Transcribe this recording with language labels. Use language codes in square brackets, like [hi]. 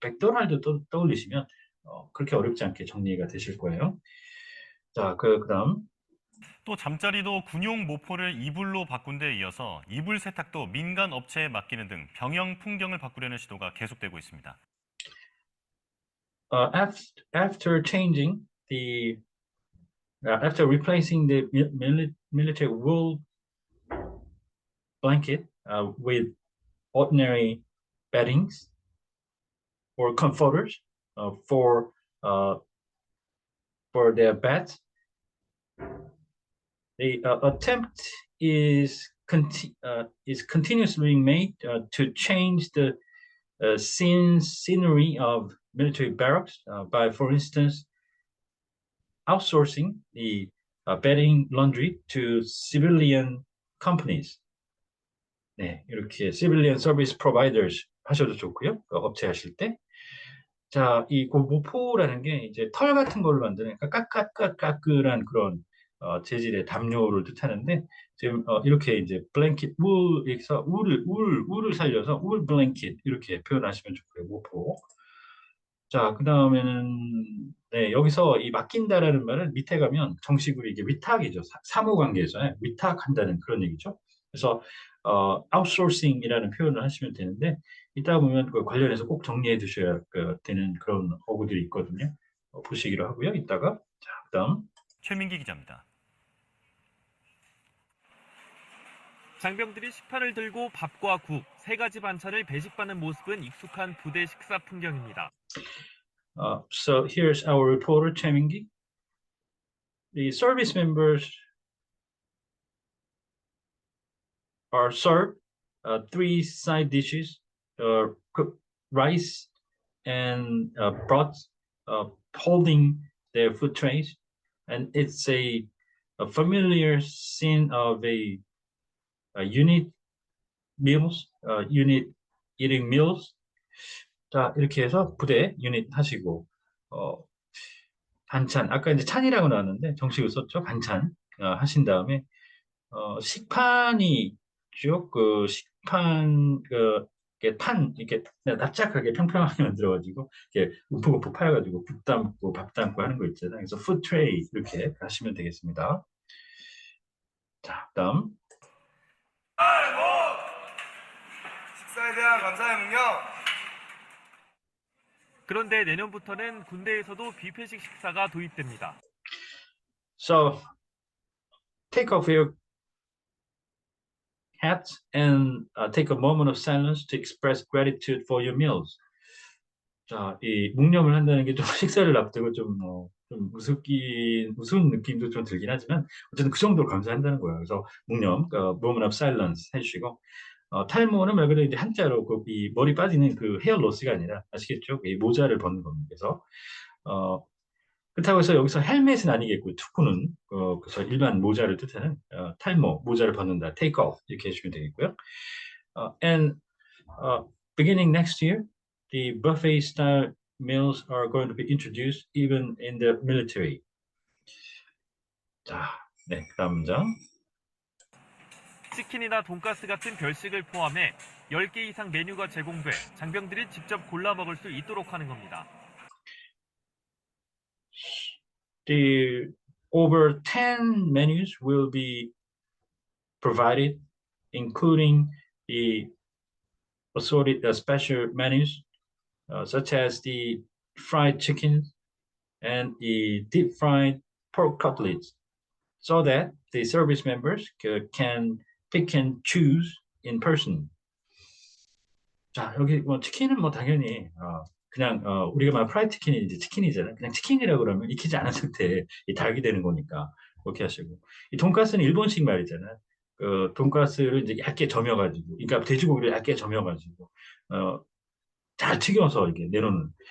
[ko] 맥도날드 떠올리시면 그렇게 어렵지 않게 정리가 되실 거예요. 자, 그다음. 또 잠자리도 군용 모포를 이불로 바꾼 데 이어서 이불 세탁도 민간 업체에 맡기는 등 병영 풍경을 바꾸려는 시도가 계속되고 있습니다. [en] After changing after replacing the military wool blanket with ordinary beddings or comforters uh, for uh, for their beds. The attempt is continuously being made to change the scenery of military barracks by, for instance, outsourcing the bedding laundry to civilian companies. [ko] 네, 이렇게 [en] civilian service providers [ko] 하셔도 좋고요. 업체 하실 때. 자, 이 모포라는 게 이제 털 같은 걸로 만드는 까끌한 그런 재질의 담요를 뜻하는데 지금 이렇게 이제 블랭킷 울에서 울을 살려서 울 블랭킷 이렇게 표현하시면 좋고요. 모포. 자, 그 다음에는 네, 여기서 이 맡긴다라는 말은 밑에 가면 정식으로 이게 위탁이죠. 사무 관계에서 위탁한다는 그런 얘기죠. 그래서 아웃소싱이라는 표현을 하시면 되는데 이따 보면 그 관련해서 꼭 정리해 두셔야 되는 그런 어구들이 있거든요. 보시기로 하고요. 이따가 자, 그다음. 최민기 기자입니다. 장병들이 식판을 들고 밥과 국, 세 가지 반찬을 배식받는 모습은 익숙한 부대 식사 풍경입니다. [en] So here's our reporter Choi Min-gi. The service members are served three side dishes, cooked rice and broth, holding their food trays, and it's a familiar scene of a unit meals, unit eating meals. [ko] 자, 이렇게 해서 부대 유닛 하시고 반찬 아까 이제 찬이라고 나왔는데 정식으로 썼죠. 반찬 하신 다음에 식판이 쭉 그 식판 이렇게 판 이렇게 납작하게 평평하게 만들어가지고 이렇게 움푹움푹 파여가지고 국 담고 밥 담고 하는 거 있잖아요. 그래서 푸드 트레이 이렇게 하시면 되겠습니다. 자, 그다음. 감사의 명령. 그런데 내년부터는 군대에서도 뷔페식 식사가 도입됩니다. [en] So take off your hats and take a moment of silence to express gratitude for your meals. [ko] 자, 이 묵념을 한다는 게 좀 식사를 앞두고 좀 우스운 느낌도 좀 들긴 하지만 어쨌든 그 정도로 감사한다는 거예요. 그래서 묵념, [en] moment of silence [ko] 해주시고 탈모는 말 그대로 이제 한자로 이 머리 빠지는 그 헤어 로스가 아니라 아시겠죠? 이 모자를 벗는 겁니다. 그래서 어, 그렇다고 해서 여기서 헬멧은 아니겠고 투쿠는 그래서 일반 모자를 뜻하는 탈모 모자를 벗는다, [en] take off [ko] 이렇게 해주시면 되겠고요. [en] And beginning next year, the buffet style meals are going to be introduced even in the military. [ko] 자, 네, 그다음 문장. 치킨이나 돈가스 같은 별식을 포함해 10개 이상 메뉴가 제공돼 장병들이 직접 골라 먹을 수 있도록 하는 겁니다. [en] The over 10 menus will be provided, including the assorted special menus, such as the fried chicken and the deep fried pork cutlets, so that the service members can pick and choose in person. [ko] 자, 여기 뭐 치킨은 뭐 당연히 그냥 우리가 말 프라이드 치킨이 이제 치킨이잖아요. 그냥 치킨이라고 그러면 익히지 않은 상태에 이 닭이 되는 거니까 그렇게 하시고, 이 돈가스는 일본식 말이잖아요. 그 돈가스를 이제 얇게 점여가지고, 그러니까 돼지고기를 얇게 점여가지고 잘 튀겨서 이렇게 내놓는.